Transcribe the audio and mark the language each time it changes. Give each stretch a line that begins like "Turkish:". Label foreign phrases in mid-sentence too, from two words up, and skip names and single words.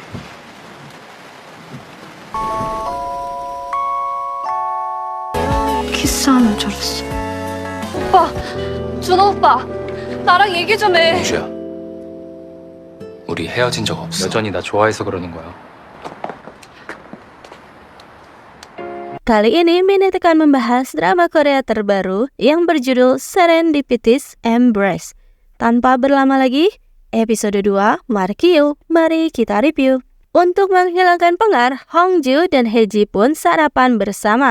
Korean: 키스하는 줄 알았어. 오빠, 준호 오빠, 나랑 얘기 좀 해. 공주야, 우리 헤어진 적 없어. 여전히 나 좋아해서 그러는 거야.
Indonesian: Kali ini Minit akan membahas drama Korea terbaru yang berjudul Serendipitous Embrace. Tanpa berlama lagi, episode 2, mari kita review. Untuk menghilangkan pengar, Hongju dan Haeji pun sarapan bersama.